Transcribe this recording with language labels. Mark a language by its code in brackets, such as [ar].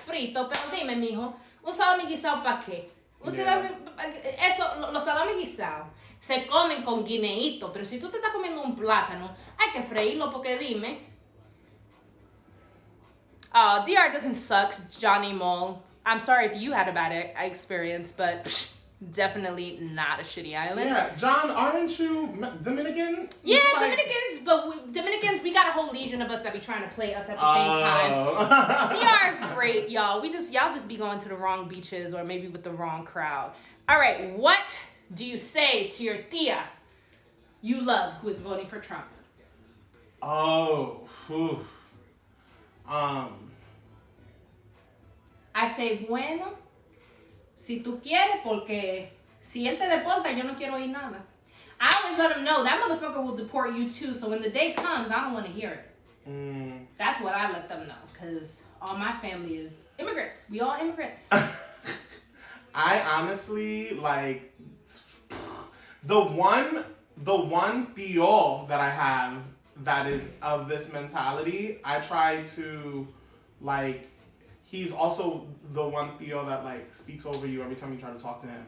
[es] Frito, pero dime, mijo, un salami guisado pa' qué? Los salami guisados se comen con guineíto, pero si tú te estás comiendo un plátano, hay que freírlo porque dime. [en] DR doesn't suck, Johnny Mole. I'm sorry if you had a bad experience, but definitely not a shitty island. Yeah, John, aren't you Dominican? Yeah, Like... Dominicans, we got a whole legion of us that be trying to play us at the same time. DR is great, y'all. Y'all just be going to the wrong beaches or maybe with the wrong crowd. All right, what do you say to your tia you love who is voting for Trump? Oh, whew. I say, [es] bueno, si tú quieres, porque si él te deporta, yo no quiero oír nada. [en] I always let him know that motherfucker will deport you too, so when the day comes, I don't want to hear it. That's what I let them know, because all my family is immigrants. We all immigrants. I honestly, like, the one tío that I have that is of this mentality, I try to, like, he's also the one tío that, like, speaks over you every time you try to talk to him.